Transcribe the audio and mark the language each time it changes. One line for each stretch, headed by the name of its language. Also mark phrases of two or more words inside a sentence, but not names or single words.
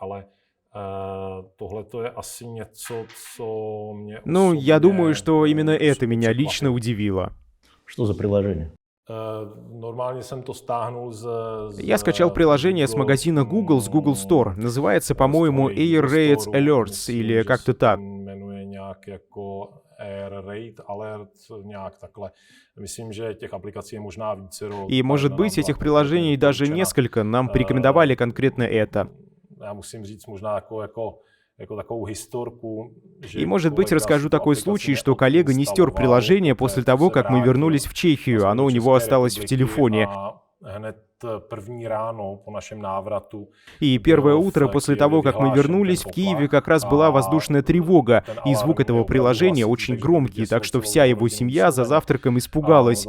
Russian: Ну, я думаю, что именно это меня лично удивило. Что за приложение? Я скачал приложение с магазина Google, с Google Store. Называется, по-моему, Air Raids Alerts или как-то так.
Czech: Air Raid Alert, nějak takhle. Myslím, že těch aplikací je možná vícero.
Russian: И, может быть, этих приложений даже несколько. Нам порекомендовали конкретно это.
Czech: Já musím říct možná jako takovou historku.
Russian: И, может быть, расскажу такой случай, что коллега не стер приложение после того, как мы вернулись в Чехию. Оно у него осталось в телефоне. И первое утро после того, как мы вернулись, в Киеве как раз была воздушная тревога, и звук этого приложения очень громкий, так что вся его семья за завтраком испугалась.